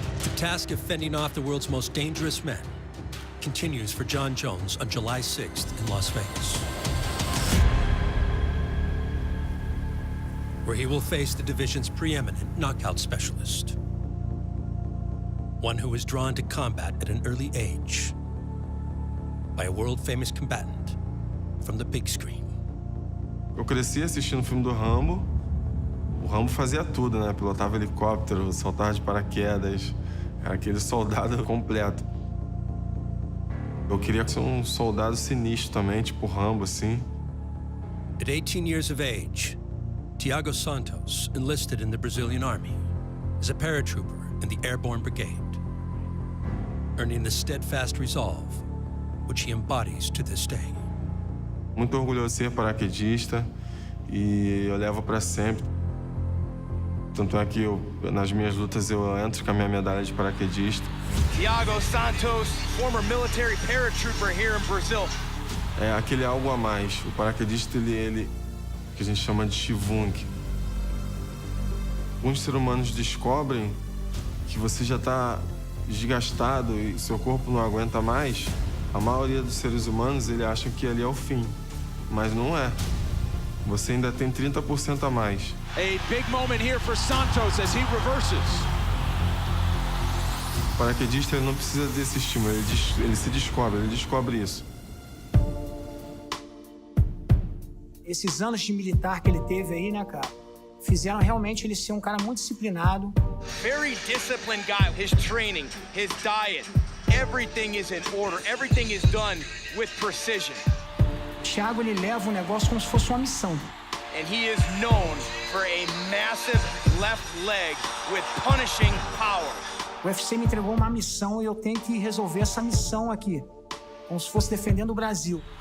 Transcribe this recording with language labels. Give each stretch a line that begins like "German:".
English: The task of fending off the world's most dangerous men continues for Jon Jones on July 6th in Las Vegas, where he will face the division's preeminent knockout specialist, one who was drawn to combat at an early age by a world-famous combatant from the big screen.
Portuguese: Eu cresci assistindo o filme do Rambo. O Rambo fazia tudo, né? Pilotava helicóptero, saltava de paraquedas. Era aquele soldado completo. Eu queria ser um soldado sinistro também, tipo Rambo, assim.
English: At 18 years of age, Tiago Santos enlisted in the Brazilian Army as a paratrooper in the Airborne Brigade, earning the steadfast resolve which he embodies to this day.
Portuguese: Muito orgulhoso de ser paraquedista e eu levo para sempre. Tanto é que nas minhas lutas eu entro com a minha medalha de paraquedista.
English: Tiago Santos, former military paratrooper here in Brazil.
Portuguese: É aquele algo a mais. O paraquedista, ele que a gente chama de chivung. Alguns seres humanos descobrem que você já está desgastado e seu corpo não aguenta mais. A maioria dos seres humanos, ele acha que ali é o fim, mas não é. Você ainda tem 30% a mais.
English: A big moment here for Santos as he reverses.
Portuguese: O paraquedista, ele não precisa desse estímulo, ele se descobre, ele descobre isso. Esses anos de militar que ele teve aí, né, cara, fizeram realmente ele ser um cara muito disciplinado.
English: Very disciplined guy. His training, his diet, everything is in order. Everything is done with precision.
Portuguese: O Thiago, ele leva o negócio como se fosse uma missão.
English: and he is known for a massive left leg with punishing power.
Portuguese: O UFC me entregou uma missão e eu tenho que resolver essa missão aqui, como se fosse defendendo o Brasil.